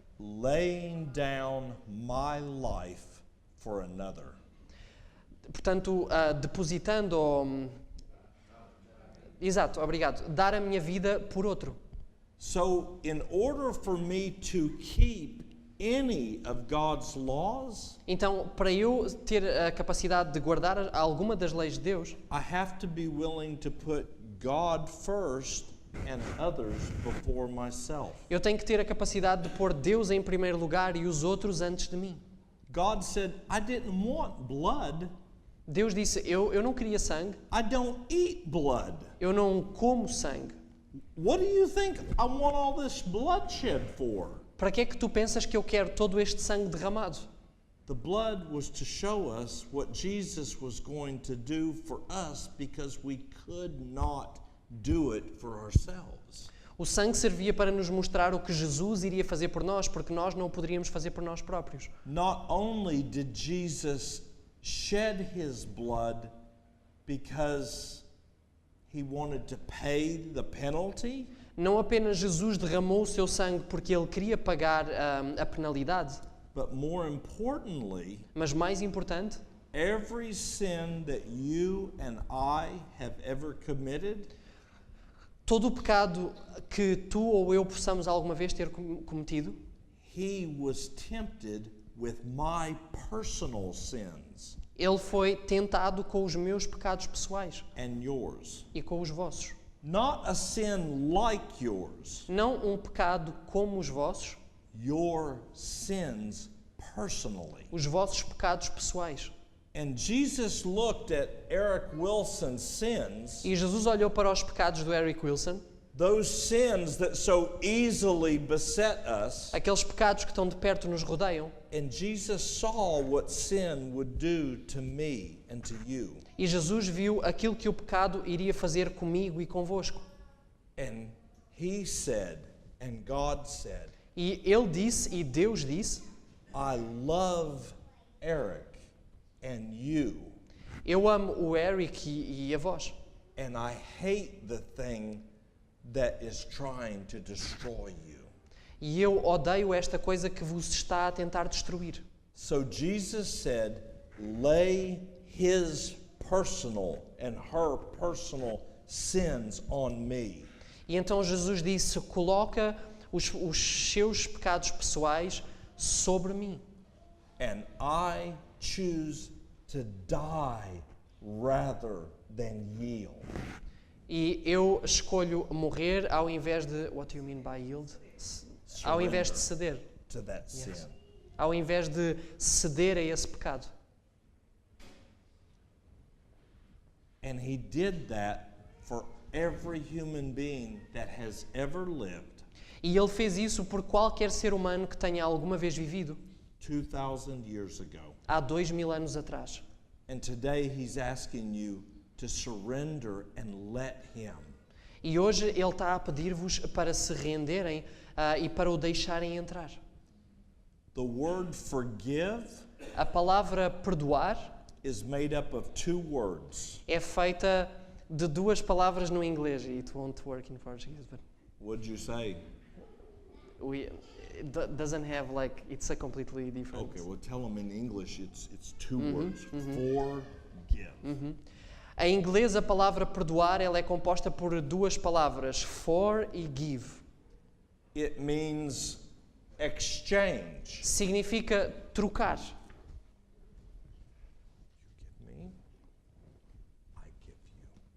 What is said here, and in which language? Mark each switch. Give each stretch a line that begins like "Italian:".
English: Laying down my life for another.
Portuguese: Portanto, depositando... Exato, obrigado. Dar a minha vida por outro.
English: So, in order for me to keep any of God's laws,
Portuguese: Então, para eu ter a capacidade de guardar alguma das leis de Deus,
English: I have to be willing to put God first and others before myself.
Portuguese: eu tenho que ter a capacidade de pôr Deus em primeiro lugar e os outros antes de mim.
English: God said, I didn't want blood.
Portuguese: Deus disse, eu não queria sangue,
English: I don't eat blood.
Portuguese: eu não como sangue.
English: What do you think I want all this bloodshed for?
Portuguese: Para que é que tu pensas que eu quero todo este sangue derramado?
English: The blood was to show us what Jesus was going to do for us because we could not do it for ourselves.
Portuguese: O sangue servia para nos mostrar o que Jesus iria fazer por nós, porque nós não o poderíamos fazer por nós próprios.
English: Not only did Jesus shed his blood because he wanted to pay the penalty,
Portuguese: Não apenas Jesus derramou o seu sangue porque ele queria pagar a penalidade,
English: but more importantly,
Portuguese: mas mais importante,
English: every sin that you and I have ever committed,
Portuguese: todo o pecado que tu ou eu possamos alguma vez ter cometido,
English: he was tempted with my personal sins
Portuguese: ele foi tentado com os meus pecados pessoais
English: and yours.
Portuguese: e com os vossos.
English: Not a sin like yours,
Portuguese: Não um pecado como os vossos,
English: your sins personally.
Portuguese: os vossos pecados pessoais.
English: And Jesus looked at Eric Wilson's sins,
Portuguese: E Jesus olhou para os pecados do Eric Wilson,
English: those sins that so easily beset us,
Portuguese: aqueles pecados que tão de perto nos rodeiam.
English: and Jesus saw what sin would do to me and to you.
Portuguese: E Jesus viu aquilo que o pecado iria fazer comigo e convosco.
English: And he said, and God said,
Portuguese: E ele disse, e Deus disse,
English: I love Eric and you,
Portuguese: eu amo o Eric e a vós.
English: and I hate the thing that is trying to destroy you.
Portuguese: E eu odeio esta coisa que vos está a tentar destruir.
English: So Jesus said, lay his personal and her personal sins on me.
Portuguese: E então Jesus disse, coloca os seus pecados pessoais sobre mim.
English: And I choose to die rather than yield.
Portuguese: E eu escolho morrer ao invés de...
English: What do you mean by yield?
Portuguese: Ao invés de ceder.
English: To that sin.
Portuguese: Ao invés de ceder a esse pecado.
English: And he did that for every human being that has ever lived
Portuguese: E ele fez isso por qualquer ser humano que tenha alguma vez vivido
English: 2,000 years ago.
Portuguese: há 2000 anos atrás.
English: And today he's asking you to surrender and let him.
Portuguese: E hoje ele está a pedir-vos para se renderem e para o deixarem entrar.
English: The word forgive
Portuguese: A palavra perdoar
English: is made up of two words.
Portuguese: é feita de duas palavras no inglês.
English: It won't work in Portuguese, but What'd you say? it doesn't have like, it's a completely different. Okay, well tell them in English it's two words. Forgive.
Portuguese: Em inglês, a palavra perdoar ela é composta por duas palavras, for e give.
English: It means exchange.
Portuguese: Significa trocar.
English: Give me, I give you.